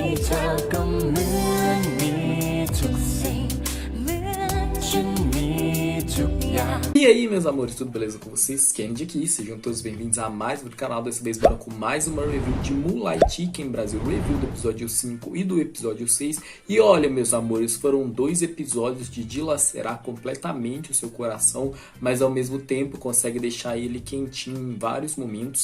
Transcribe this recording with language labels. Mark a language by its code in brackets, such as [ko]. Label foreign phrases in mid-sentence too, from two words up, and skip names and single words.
[th] เธอก็เหมือนมีทุกสิ่งเหมือนฉันมีทุกอย่าง [pt] E aí, meus amores, tudo beleza com vocês? Candy aqui, sejam todos bem-vindos a mais um vídeo do canal. Dessa vez bora com mais uma review de Moonlight Chicken Brasil, review do episódio 5 e do episódio 6. E olha, meus amores, foram dois episódios de dilacerar completamente o seu coração, mas ao mesmo tempo consegue deixar ele quentinho em vários momentos.